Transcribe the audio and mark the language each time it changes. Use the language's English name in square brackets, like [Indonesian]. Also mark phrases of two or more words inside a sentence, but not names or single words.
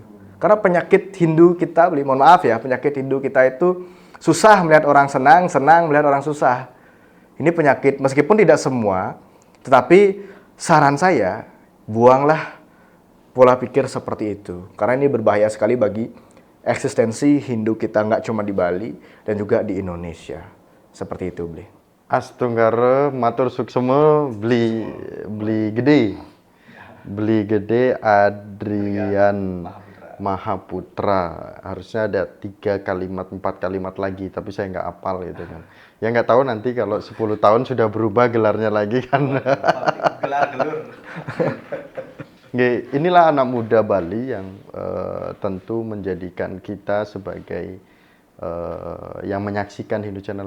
[Indonesian] Karena penyakit Hindu kita, mohon maaf ya, penyakit Hindu kita itu susah melihat orang senang, senang melihat orang susah. Ini penyakit, meskipun tidak semua, tetapi saran saya, buanglah pola pikir seperti itu. Karena ini berbahaya sekali bagi eksistensi Hindu kita, nggak cuma di Bali, dan juga di Indonesia. Seperti itu, Bli. [Balinese] Astunggara matur suksema beli gede Adrian Mahaputra. [Indonesian] Harusnya ada 3 kalimat 4 kalimat lagi, tapi saya nggak hafal gitu kan. Ya nggak tahu nanti kalau 10 tahun sudah berubah gelarnya lagi kan. Gelar-gelur. Inilah anak muda Bali yang tentu menjadikan kita sebagai yang menyaksikan Hindu Channel